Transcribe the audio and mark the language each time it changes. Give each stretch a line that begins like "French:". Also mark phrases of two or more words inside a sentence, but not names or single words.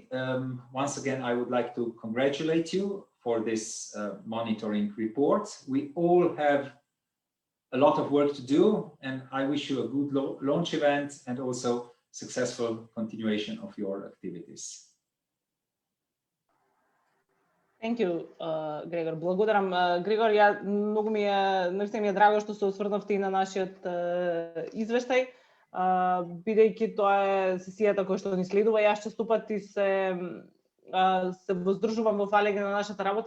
English: Once again, I would like to congratulate you for this monitoring report. We all have a lot of work to do, and I wish you a good launch event and also successful continuation of your activities. Thank you, Грегор.
Macedonian: Благодарам, Грегор. Многу ми е драго што се осврнавте и на нашиот извештај, бидејќи тоа е сесијата која што ни следува. Јас често пати се воздржувам во фалење на нашата работа.